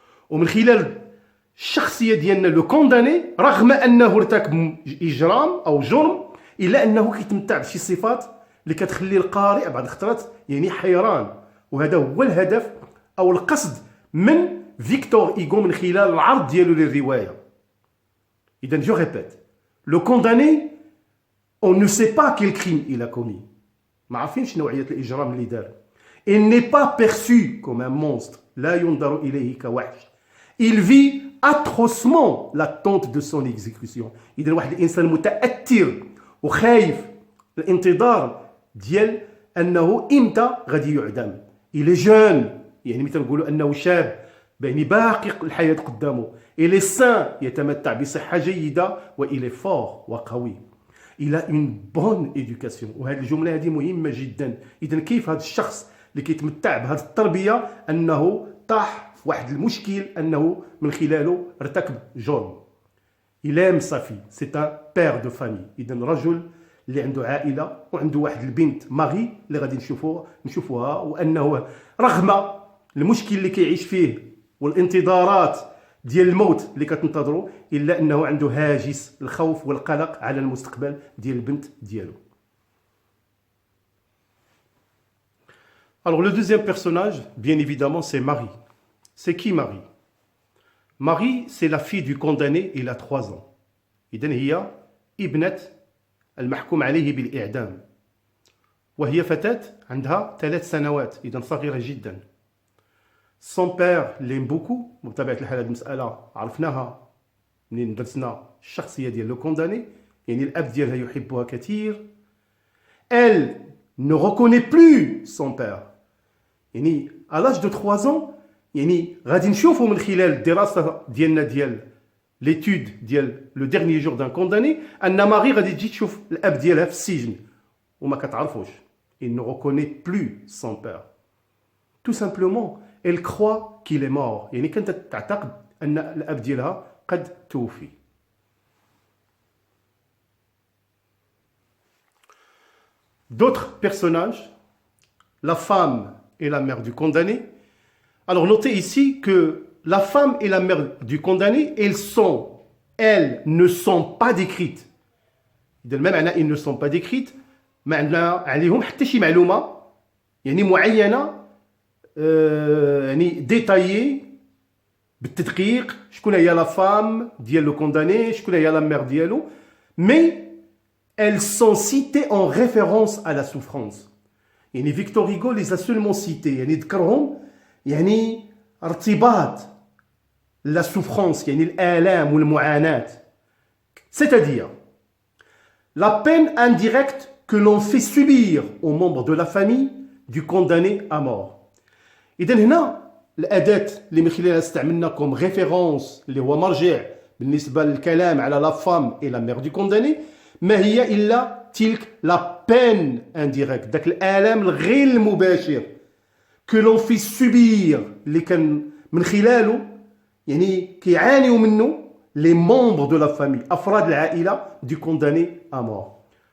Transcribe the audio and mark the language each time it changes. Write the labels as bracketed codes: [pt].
[ar] ومن خلال الشخصية ديالنا لو كونداني رغم أنه ارتكب إجرام أو جرم إلا أنه كيتمتع بشي صفات اللي كتخلي القارئ بعض الخطرات يعني حيران. وهذا هو الهدف أو القصد من فيكتور إيغو من خلال العرض ديالو للرواية. إذن جو ريبيت. [fr] لو كونداني on ne sait pas quel crime il a commis. [ar] ما عارفينش نوعية الإجرام اللي دار. [fr] Il n'est pas perçu comme un monstre. [ar] لا ينظر إليه كوحش. [fr] Il vit atrocement l'attente de son exécution. [ar] إذن واحد الإنسان متأثر وخايف الانتظار ديال أنه إمتى غادي يعدم. [fr] Il est jeune [ar] يعني مثل نقولوا أنه شاب يعني باقي الحياة قدامه. [fr] Il est sain [ar] يتمتع بصحة جيدة [fr] و il est fort [ar] وقوي. [fr] Il a une bonne éducation. [ar] وهذه الجملة هذه مهمة جدا. إذن كيف هذا الشخص اللي كيتمتع بهذه التربية أنه طاح في واحد المشكل أنه من خلاله ارتكب جرم. [fr] Il aime sa fille. C'est un père de famille. [ar] إذن رجل اللي عنده عائلة وعنده واحد البنت ماري اللي غادي نشوفوها وأنه رغم المشكل اللي كيعيش فيه والانتظارات ديال الموت اللي كتنتظروا إلا أنه عنده هاجس الخوف والقلق على المستقبل ديال البنت ديالو. [fr] Alors le deuxième personnage, bien évidemment, c'est Marie. C'est qui Marie? Marie, c'est la fille du condamné, il a 3 ans. [ar] إذن هي ابنة المحكوم عليه بالإعدام. وهي فتاة عندها 3 سنوات. إذن صغيرة جدا. [fr] Son père l'aime beaucoup. [ar] بطبيعة الحال هذه المسألة عرفناها منين درسنا الشخصية ديال لو كونداني. يعني الأب ديالها يحبها كثير. [fr] Elle ne reconnaît plus son père. [ar] يعني [fr] à l'âge de 3 ans [ar] يعني غادي نشوفوا من خلال الدراسة ديالنا ديال l'étude ديال لو dernier jour d'un condamné أن ماري غادي تجي تشوف الأب ديالها في السجن وما كتعرفوش. [fr] Il ne reconnaît plus son père. Tout simplement elle croit qu'il est mort. [ar] يعني كانت تعتقد أن الأب ديالها قد توفي. [fr] D'autres personnages, la femme et la mère du condamné. Alors notez ici que la femme et la mère du condamné, elles ne sont pas décrites. Même elles ne sont pas décrites. [ar] ما عندنا عليهم حتى شي معلومة يعني معينة يعني ديتايي بالتدقيق شكون هي لا فام ديال لو كونداني شكون هي لا مير ديالو [fr] mais elles sont citées en référence à la souffrance. [ar] يعني Victor Hugo [fr] les a seulement citées [ar] يعني ذكرهم يعني ارتباط la souffrance يعني الآلام والمعاناة. [fr] C'est-à-dire la peine indirecte que l'on fait subir aux membres de la famille du condamné à mort. [ar] إذن هنا الأداة اللي من خلالها استعملنا كوم ريفيرونس اللي هو مرجع بالنسبة للكلام على لا فام [fr] et la mère du condamné [ar] ما هي إلا تلك [fr] la peine indirecte [ar] داك الآلام الغير المباشر [fr] que l'on fait subir [ar] اللي كان من خلاله يعني كيعانيوا منه [fr] les membres de la famille [ar] أفراد العائلة [fr] du condamné à mort.